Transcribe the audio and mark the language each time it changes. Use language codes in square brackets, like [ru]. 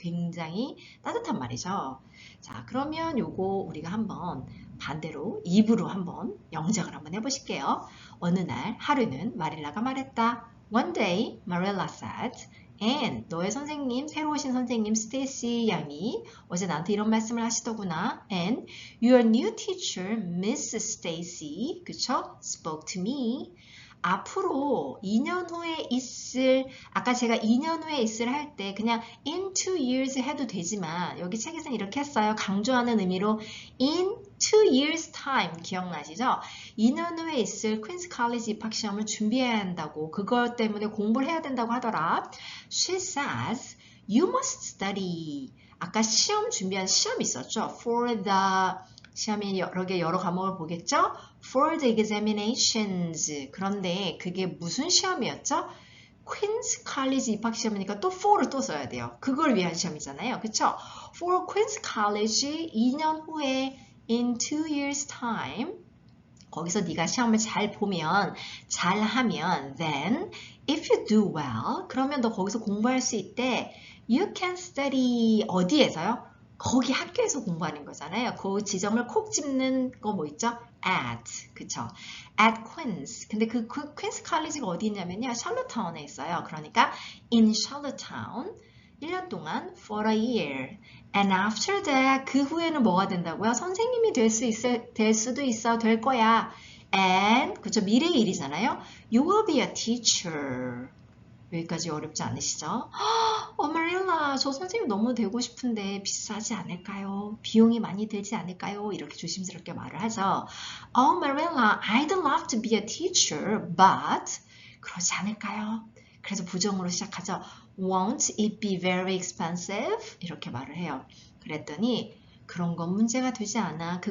[ko] 굉장히 따뜻한 말이죠. 자, 그러면 요거 우리가 한번 반대로 입으로 한번 영작을 한번 해보실게요. 어느 날 하루는 마릴라가 말했다. [en] One day, Marilla said, and [ko] 너의 선생님, 새로 오신 선생님 스테이시 양이 어제 나한테 이런 말씀을 하시더구나. [en] And your new teacher, Miss Stacy, [ko] 그쵸? [en] spoke to me. [ko] 앞으로 2년 후에 있을, 아까 제가 2년 후에 있을 할 때 그냥 [en] in 2 years [ko] 해도 되지만 여기 책에서는 이렇게 했어요. 강조하는 의미로 [en] in 2 years time [ko] 기억나시죠? 2년 후에 있을 퀸스 칼리지 입학 시험을 준비해야 한다고, 그것 때문에 공부를 해야 된다고 하더라. [en] She says you must study. [ko] 아까 시험 준비한 시험이 있었죠. For the 시험이 여러 과목을 보겠죠? [en] For the examinations. [ko] 그런데 그게 무슨 시험이었죠? Queen's College 입학 시험이니까 또 for를 또 써야 돼요. 그걸 위한 시험이잖아요. 그쵸? [en] For Queen's College [ko] 2년 후에 [en] in 2 years time. [ko] 거기서 네가 시험을 잘 보면, 잘하면 [en] then if you do well, [ko] 그러면 너 거기서 공부할 수 있대. [en] You can study [ko] 어디에서요? 거기 학교에서 공부하는 거잖아요. 그 지점을 콕 집는 거 뭐 있죠? At, 그쵸? [en] At Queen's. [ko] 근데 그 Queen's College가 어디 있냐면요. 샬롯타운에 있어요. 그러니까 [en] in Charlottetown. [ko] 1년 동안 [en] for a year. And after that, [ko] 그 후에는 뭐가 된다고요? 선생님이 될 수도 있어, 될 거야. And, 그쵸, 미래의 일이잖아요. [en] You will be a teacher. [ko] 여기까지 어렵지 않으시죠? 마릴라, 저 선생님 너무 되고 싶은데 비싸지 않을까요? 비용이 많이 들지 않을까요? 이렇게 조심스럽게 말을 하죠. 마릴라, [en] I'd love to be a teacher, but [ko] 그러지 않을까요? 그래서 부정으로 시작하죠. [en] Won't it be very expensive? [ko] 이렇게 말을 해요. 그랬더니 그런 건 문제가 되지 않아.